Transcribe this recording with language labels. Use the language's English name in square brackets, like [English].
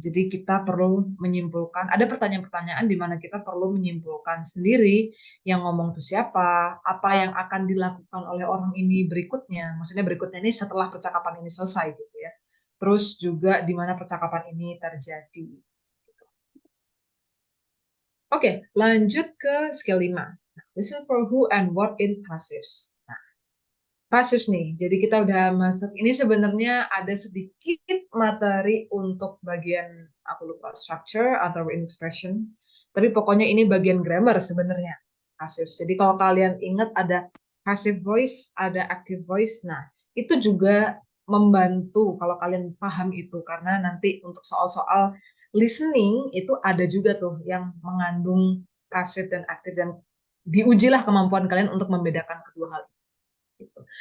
[Indonesian] Jadi kita perlu menyimpulkan, ada pertanyaan-pertanyaan di mana kita perlu menyimpulkan sendiri yang ngomong itu siapa, apa yang akan dilakukan oleh orang ini berikutnya. Maksudnya berikutnya ini setelah percakapan ini selesai gitu ya. Terus juga di mana percakapan ini terjadi. Oke, lanjut ke skill 5. [English] Listen for who and what in passives. [Indonesian] Nah, passives nih, jadi kita udah masuk, ini sebenarnya ada sedikit materi untuk bagian, aku lupa, structure atau written expression, tapi pokoknya ini bagian grammar sebenarnya, passives. Jadi kalau kalian ingat ada passive voice, ada active voice, nah itu juga membantu kalau kalian paham itu, karena nanti untuk soal-soal listening itu ada juga tuh yang mengandung passive dan active, dan diujilah kemampuan kalian untuk membedakan kedua hal gitu.